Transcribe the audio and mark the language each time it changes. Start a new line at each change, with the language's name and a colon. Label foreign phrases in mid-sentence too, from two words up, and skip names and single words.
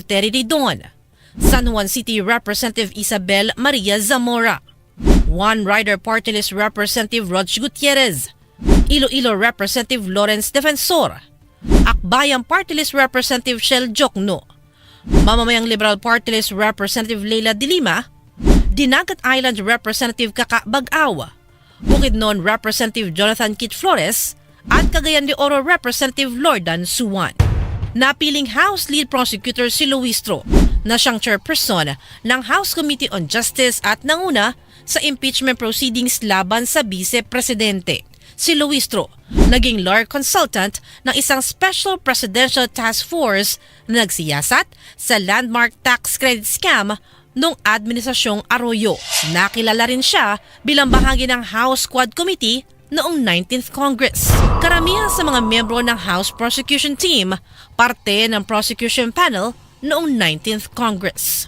Filipino: Terry Didon, San Juan City Representative Isabel Maria Zamora, One Rider Party List Representative Rog Gutierrez, Iloilo Representative Lawrence Defensor, Akbayang Party List Representative Shell Jokno, Mamamayang Liberal Party List Representative Leila de Lima, Dinagat Island Representative Kaka Bag-aw, Bukidnon Representative Jonathan Kit Flores, at Cagayan de Oro Representative Lordan Suwan. Napiling House Lead Prosecutor si Luistro na siyang chairperson ng House Committee on Justice at nanguna sa
English: impeachment proceedings
Filipino: laban sa Vice-Presidente. Si Luistro, naging
English: lawyer consultant
Filipino: ng isang Special Presidential Task Force na nagsiyasat sa
English: landmark tax credit scam
Filipino: noong Administrasyong Arroyo. Nakilala rin siya bilang bahagi ng House Quad Committee noong 19th Congress. Karamihan sa mga miyembro ng House Prosecution Team, parte ng Prosecution Panel noong 19th Congress.